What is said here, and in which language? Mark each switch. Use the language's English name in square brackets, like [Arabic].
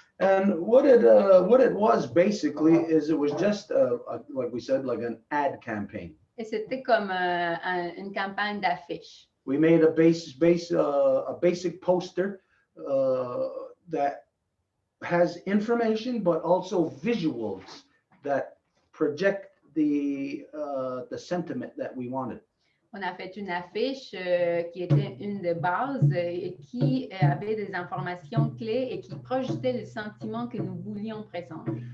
[English] And what it was basically is it was just like we said, like an ad campaign. [French] Et c'était comme une campagne d'affiches. [English] We made a basic poster that has information, but also visuals that project the sentiment that we wanted. [French] On a fait une affiche qui était une des bases et qui avait des informations clés et qui projetait le sentiment que nous voulions présenter.